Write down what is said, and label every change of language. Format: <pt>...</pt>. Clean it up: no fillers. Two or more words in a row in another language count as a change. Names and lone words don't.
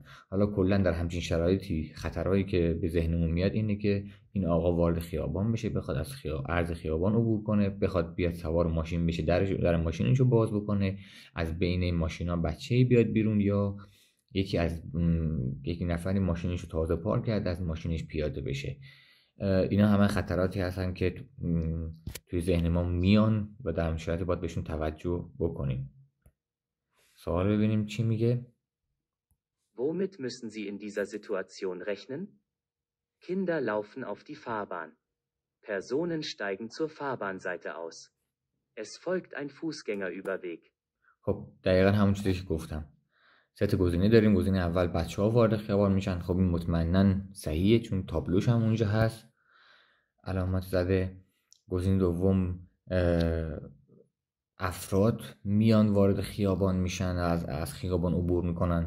<fa>حالا کلا در همچین شرایطی خطرهایی که به ذهنمون میاد اینه که این آقا وارد خیابان بشه، بخواد از عرض خیابان عبور کنه، بخواد بیاد سوار ماشین بشه، در ماشینشو باز بکنه، از بین ماشینا بچه‌ای بیاد بیرون، یا یکی نفری ماشینشو تازه پارک کرده از ماشینش پیاده بشه. اینا همه خطراتی هستن که توی ذهن ما میان و در همین شرایط باید بهشون توجه بکنیم. سوال ببینیم چی میگه.</fa> <de>Womit müssen Sie in dieser Situation rechnen? Kinder laufen auf die Fahrbahn. Personen steigen zur Fahrbahnseite aus. Es folgt ein Fußgängerüberweg.</de> <fa>خب دقیقا همون چیزی که گفتم. 3 گزینه داریم. گزینه اول بچه‌ها وارد خیابان میشن. خب این مطمئنا صحیحه چون تابلوش هم اونجا هست، علامت زده. گزینه دوم افراد میان وارد خیابان میشن، از خیابان عبور میکنن.</fa>